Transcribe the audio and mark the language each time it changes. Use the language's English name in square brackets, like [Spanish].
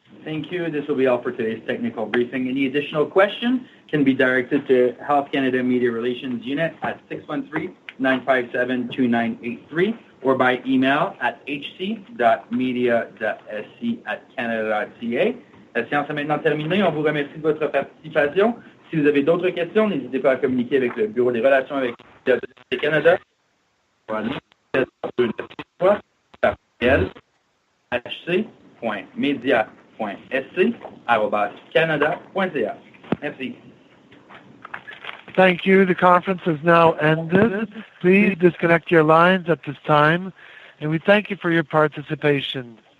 [English] Thank you. This will be all for today's technical briefing. Any additional questions can be directed to Health Canada Media Relations Unit at 613-957-2983 or by email at hc.media.sc@canada.ca. [French] La séance est maintenant terminée. On vous remercie de votre participation. Si vous avez d'autres questions, n'hésitez pas à communiquer avec le Bureau des relations avec le Canada par courriel hc.media.sc@canada.ca. Merci. [English] Thank you. The conference is now ended. Please disconnect your lines at this time, and we thank you for your participation.